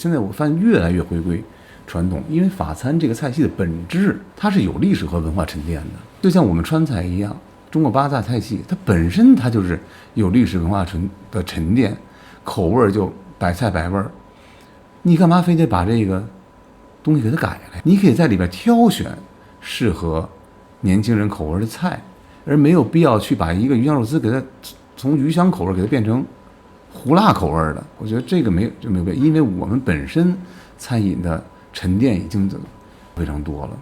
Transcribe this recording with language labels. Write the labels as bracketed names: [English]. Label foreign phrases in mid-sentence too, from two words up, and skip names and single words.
[Chinese] 現在我發現越來越回歸傳統，因為法餐這個菜系的本質它是有歷史和文化沉澱的，就像我們川菜一樣，中國八大菜系它本身它就是有歷史文化的沉澱，口味就百菜百味。你幹嘛非得把這個東西給它改了？你可以在裡邊挑選適合年輕人口味的菜，而沒有必要去把一個魚香肉絲給它從魚香口味給它變成胡辣口味的。我覺得這個沒有必要，因為我們本身餐飲的沉澱已經非常多了。